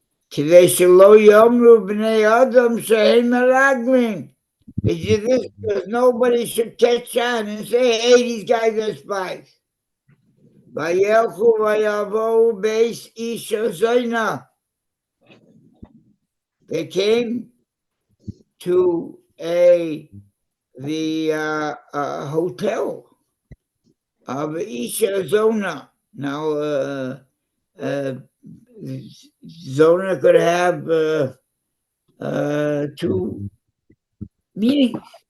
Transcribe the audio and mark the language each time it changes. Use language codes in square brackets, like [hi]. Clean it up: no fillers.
[he] כדי שלא יאמרו בני אדם שהם מרגלים. [en] Because nobody should catch on and say, hey, these guys are spies. [he] וילכו ויבואו בית איש הזוינה. [en] They came to the hotel of Isha Zona. Now, Zona could have two meanings.